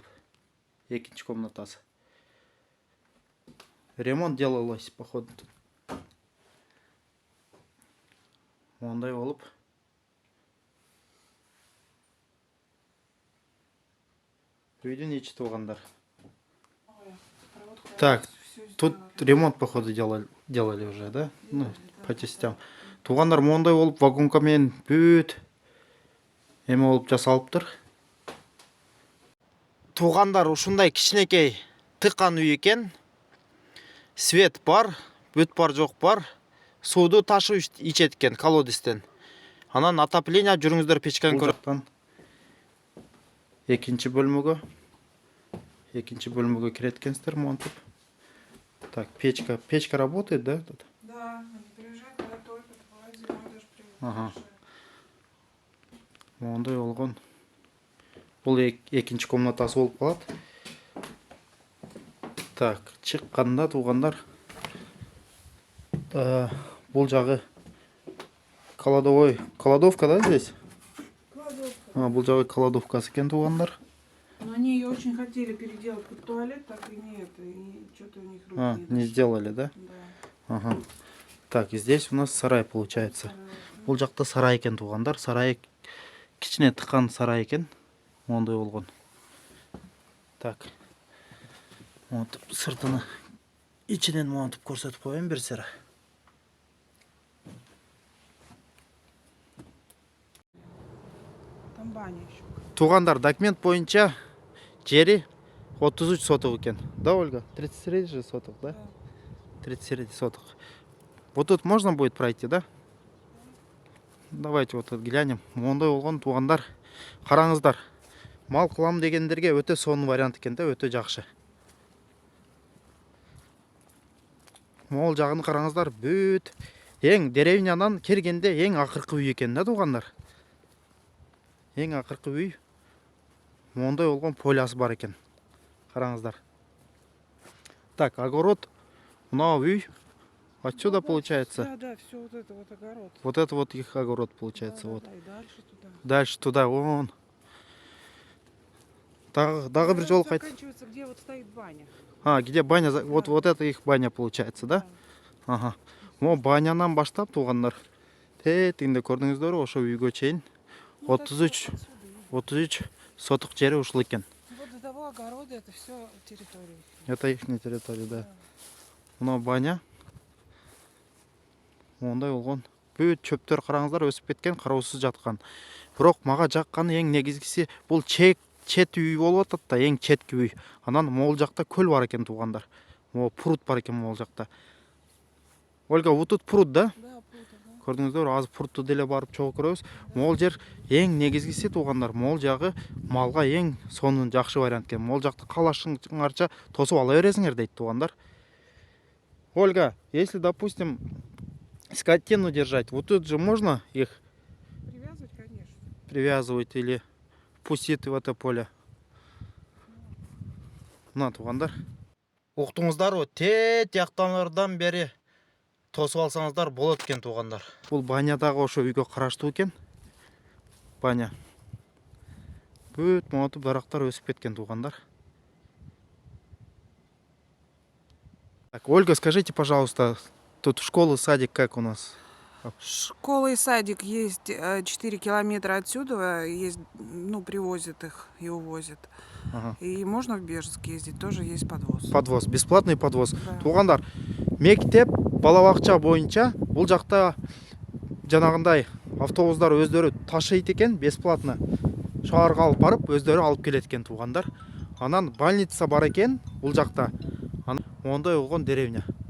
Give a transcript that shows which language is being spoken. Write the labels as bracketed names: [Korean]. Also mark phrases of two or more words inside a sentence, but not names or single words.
[Kyrgyz] Экинчи комнатасы. [Russian] Ремонт делалось, походу. [Kyrgyz] Мондай болуп. Үйдүн ичи туугандар. [Russian] Так, тут ремонт, походу, делали уже, да? Ну, по частям. [Kyrgyz] Туугандар, мондай болуп вагонка менен бүт эме болуп жасалыптыр. Туугандар, ушундай кичинекей тыккан үй экен. Свет бар, бүт бар жок бар. Сууду ташып ичет экен колодестен. Анан отопление жүрүңүздөр, печканы көрөт. Экинчи бөлмөгө кирет экенсиздер монтип. [Russian] Так, печка работает, да? Тут? Да, они приезжают, когда топят, бывает зимой даже приезжают. [Kyrgyz] Ага. Мондай болгон. Бул экинчи комнатасы болуп калат. Так, чыкканда туугандар, бул жагы кладовка, [Russian] да, здесь? Кладовка. [Kyrgyz] Бул жагы кладовкасы экен туугандар. [Russian] Но они ее очень хотели переделать под туалет, так и нет, и что-то у них руки Не сделали, да? Да. Ага. Так, и здесь у нас сарай получается. [Kyrgyz] Бул жакта сарай экен туугандар. Сарай кичине тыккан сарай экен. Мондай болгон. Так. Монтип сыртыны ичинен монтип көрсөтүп коеюн бир сыра. [Russian] Там баня еще. [Kyrgyz] Туугандар, документ боюнча жери 33 соток экен. [Russian] Да, Ольга? 33 же соток, да? 33 соток. Вот тут можно будет пройти, да? Давайте вот тут глянем. [Kyrgyz] Мондай болгон туугандар. Караңыздар. Мал кылам дегендерге өтө сонун вариант экен да, өтө жакшы. Мол жагын караңыздар, бүт эң деревнядан киргенде эң акыркы үй экен да туугандар. Эң акыркы үй. Мондай болгон полясы бар экен. Караңыздар. Так, огород. Мына үй. [Russian] Отсюда получается. Да, все вот это вот огород. Вот это вот их огород получается. Да, Вот. да, и дальше туда. Дальше туда, вон. [Kyrgyz] Дагы бир жол кайт. [Russian] Заканчивается, где вот стоит баня. Где баня? Вот это их баня получается, да? Ага. [Kyrgyz] Мо банянан баштап туугандар. Тетинде көрдүңүздөрбү, ошо үйгө чейин 33 соток жери ушул экен. [Russian] Вот до того огорода это все территория. Это их территория, [Kyrgyz] да. Мына баня. Мондай болгон. бүт чөптөр караңыздар өсүп кеткен, кароосуз жаткан. Бирок мага жакканы эң негизгиси бул чет үй болуп атат да, эң четки үй. Анан могул жакта көл бар экен туугандар. Могу пруд бар экен могул жакта. [Russian] Ольга, вот тут пруд да? Да, пруд, ага. [Kyrgyz] Көрдүңүздөр, азыр прудту деле барып чогуу көрөбүз. Могул жер эң негизгиси туугандар, могул жагы малга эң сонун жакшы вариант экен. Могул жакты каалашыңарча тосуп ала бересиңер дейт туугандар. [Russian] Ольга, если, допустим, скотину держать, вот тут же можно их Привязывать, конечно. привязывать или пустить в это поле? [Kyrgyz] Мына туугандар. Уктуңуздарбы, тет жактанардан бери тосуп алсаңыздар болот экен туугандар. Бул банядагы ошо үйгө караштуу экен. Баня. Бүт монтип дарактар өсүп кеткен туугандар. [Russian] Так, Ольга, скажите, пожалуйста, тут школа, садик как у нас? Школа и садик есть 4 километра отсюда, есть, ну, привозят их и увозят. Ага. И можно в Бежецк ездить, тоже есть подвоз. Подвоз, бесплатный подвоз. Да. [Kyrgyz] Туугандар, мектеп, балабакча боюнча бул жакта жанагындай автобустар өздөрү ташыйт экен бесплатно. Шаарга алып барып, өздөрү алып келет экен туугандар. Анан больница бар экен бул жакта. Мондай болгон деревня.